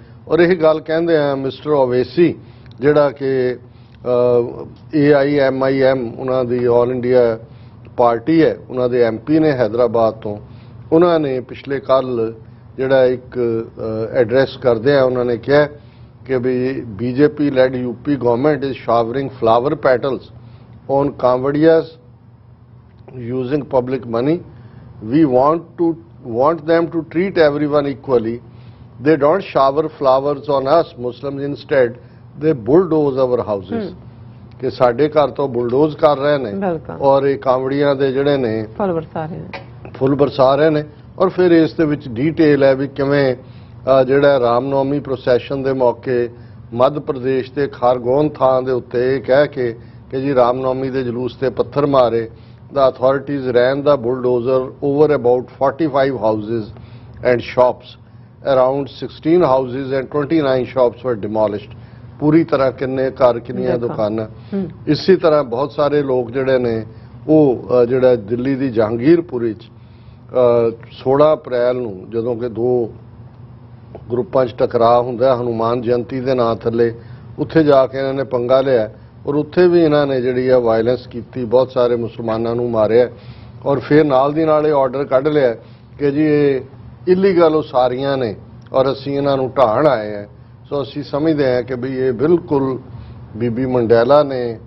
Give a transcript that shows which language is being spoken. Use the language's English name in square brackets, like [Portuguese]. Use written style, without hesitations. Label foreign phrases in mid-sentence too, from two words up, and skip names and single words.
[Punjabi] ਔਰ ਇਹ ਗੱਲ ਕਹਿੰਦੇ ਆ ਮਿਸਟਰ ਓਵੈਸੀ, ਜਿਹੜਾ ਕਿ AIMIM ਉਹਨਾਂ ਦੀ [English] All India party [Punjabi] ਹੈ, ਉਹਨਾਂ ਦੇ MP ਨੇ ਹੈਦਰਾਬਾਦ ਤੋਂ, ਉਹਨਾਂ ਨੇ ਪਿਛਲੇ ਕੱਲ ਜਿਹੜਾ ਇੱਕ ਐਡਰੈਸ ਕਰਦੇ ਆ, ਉਹਨਾਂ ਨੇ ਕਿਹਾ ਕਿ ਵੀ [English] BJP led UP government is showering flower petals on Kanvadias using public money. We want them to treat everyone equally. They don't shower flowers on us Muslims, instead they bulldoze our houses. [Punjabi] ਕਿ ਸਾਡੇ ਘਰ ਤੋਂ ਬੁਲਡੋਜ਼ ਕਰ ਰਹੇ ਨੇ ਔਰ ਇਹ ਕਾਂਵੜੀਆਂ ਦੇ ਜਿਹੜੇ ਨੇ ਫੁੱਲ ਬਰਸਾ ਰਹੇ ਨੇ। ਔਰ ਫਿਰ ਇਸ ਦੇ ਵਿੱਚ ਡੀਟੇਲ ਹੈ ਵੀ ਕਿਵੇਂ ਜਿਹੜਾ ਰਾਮਨੌਮੀ ਪ੍ਰੋਸੈਸ਼ਨ ਦੇ ਮੌਕੇ ਮੱਧ ਪ੍ਰਦੇਸ਼ ਦੇ ਖਾਰਗੋਨ ਥਾਂ ਦੇ ਉੱਤੇ ਇਹ ਕਹਿ ਕੇ ਕਿ ਜੀ ਰਾਮਨੌਮੀ ਦੇ ਜਲੂਸ ਤੇ ਪੱਥਰ ਮਾਰੇ, [English] the authorities ran the bulldozer over about 45 houses and shops. Around 16 houses and 29 shops were demolished. [Punjabi] ਪੂਰੀ ਤਰ੍ਹਾਂ ਕਿੰਨੇ ਘਰ ਕਿੰਨੀਆਂ ਦੁਕਾਨਾਂ ਇਸੀ ਤਰ੍ਹਾਂ ਬਹੁਤ ਸਾਰੇ ਲੋਕ ਜਿਹੜੇ ਨੇ ਉਹ ਜਿਹੜਾ ਦਿੱਲੀ ਦੀ ਜਹਾਂਗੀਰਪੁਰੀ ਚ 16 ਅਪ੍ਰੈਲ ਨੂੰ ਜਦੋਂ ਕਿ ਦੋ ਗਰੁੱਪਾਂ 'ਚ ਟਕਰਾਅ ਹੁੰਦਾ ਹਨੂਮਾਨ ਜਯੰਤੀ ਦੇ ਨਾਂ ਥੱਲੇ ਉੱਥੇ ਜਾ ਕੇ ਇਹਨਾਂ ਨੇ ਪੰਗਾ ਲਿਆ ਔਰ ਉੱਥੇ ਵੀ ਇਹਨਾਂ ਨੇ ਜਿਹੜੀ ਆ ਵਾਇਲੈਂਸ ਕੀਤੀ ਬਹੁਤ ਸਾਰੇ ਮੁਸਲਮਾਨਾਂ ਨੂੰ ਮਾਰਿਆ ਔਰ ਫਿਰ ਨਾਲ ਦੀ ਨਾਲ ਇਹ ਆਰਡਰ ਕੱਢ ਲਿਆ ਕਿ ਜੀ ਇਹ ਇਲੀਗਲ ਉਸਾਰੀਆਂ ਨੇ ਔਰ ਅਸੀਂ ਇਹਨਾਂ ਨੂੰ ਢਾਣ ਆਏ ਆ ਸੋ ਅਸੀਂ ਸਮਝਦੇ ਹਾਂ ਕਿ ਵੀ ਇਹ ਬਿਲਕੁਲ ਬੀਬੀ ਮੰਡੇਲਾ ਨੇ